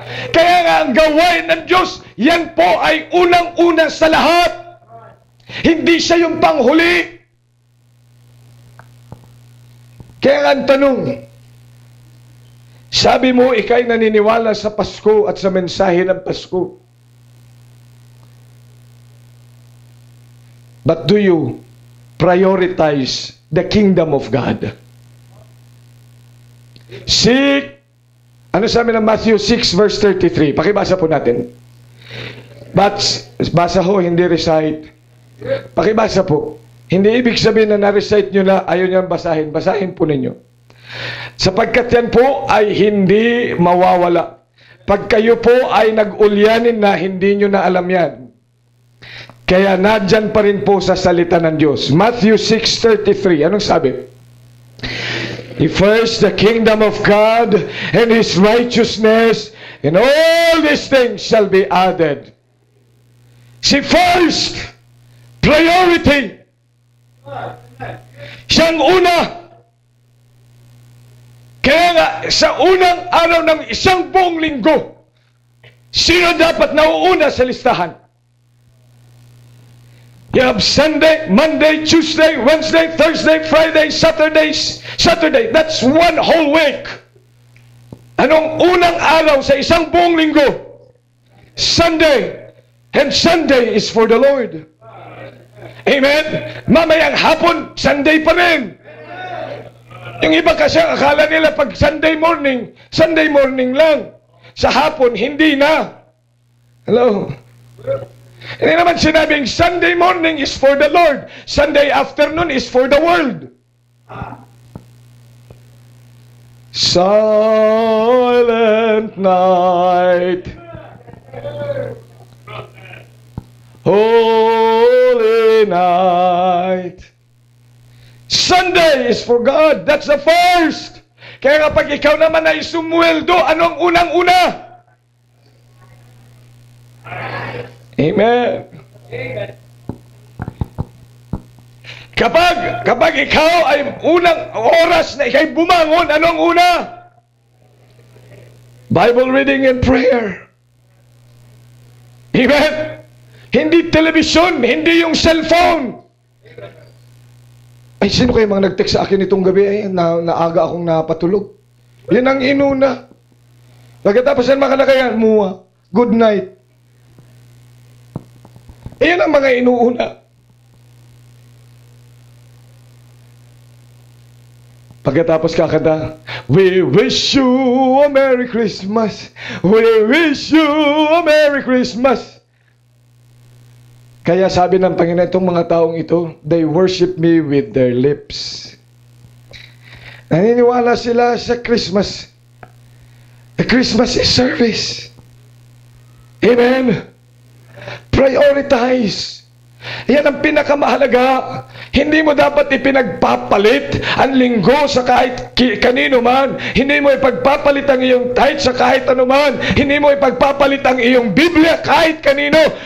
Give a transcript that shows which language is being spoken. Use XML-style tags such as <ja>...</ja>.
<tl>Kaya nga ang gawain ng Diyos, yan po ay unang-una sa lahat. Hindi siya yung panghuli. Kaya ang tanong, sabi mo, ikay naniniwala sa Pasko at sa mensahe ng Pasko.</tl> <en>But do you prioritize the kingdom of God?</en> <tl>Seek, ano sabi ng Matthew 6 verse 33? Pakibasa po natin. But, basa ho, hindi recite. Pakibasa po. Hindi ibig sabihin na na-recite nyo na ayaw nyo basahin. Basahin po ninyo. Sapagkat yan po ay hindi mawawala. Pag kayo po ay nag-ulyanin na hindi nyo na alam yan. Kaya nadyan pa rin po sa salita ng Diyos. Matthew 6:33. Anong sabi?</tl> <en>First the kingdom of God and His righteousness, and all these things shall be added. See, first, priority.</en> <tl>Siyang una. Kaya nga, sa unang araw ng isang buong linggo, sino dapat nauuna sa listahan?</tl> <en>You have Sunday, Monday, Tuesday, Wednesday, Thursday, Friday, Saturday. That's one whole week.</en> <tl>Anong unang araw sa isang buong linggo?</tl> <en>Sunday. And Sunday is for the Lord.</en> <tl>Amen? Mamayang hapon, Sunday pa rin. Yung iba kasi akala nila pag Sunday morning lang. Sa hapon, hindi na. Hello? Hindi naman sinabing</tl> <en>Sunday morning is for the Lord. Sunday afternoon is for the world. Silent night, holy night. Sunday is for God. That's the first.</en> <tl>Kaya kapag ikaw naman ay sumweldo, anong unang-una? Amen. Kapag ikaw ay unang oras na ikay bumangon, anong una?</tl> <en>Bible reading and prayer.</en> <tl>Amen. Hindi television, hindi yung cellphone. Ay, sino kayo mga nag-text sa akin itong gabi? Ay, naaga akong napatulog. Yan ang inuna. Pagkatapos yan makalakayan, muwa.</tl> <en>Good night.</en> <tl>Ayan ang mga inuuna. Pagkatapos kakanta,</tl> <en>we wish you a Merry Christmas. We wish you a Merry Christmas.</en> <tl>Kaya sabi ng Panginoon, itong mga taong ito,</tl> <en>they worship me with their lips.</en> <tl>Naniniwala sila sa Christmas.</tl> <en>The Christmas is service. Amen. Prioritize.</en> <tl>Yan ang pinakamahalaga. Hindi mo dapat ipinagpapalit ang linggo sa kahit kanino man. Hindi mo ipagpapalit ang iyong tithe sa kahit ano man. Hindi mo ipagpapalit ang iyong Biblia kahit kanino.</tl>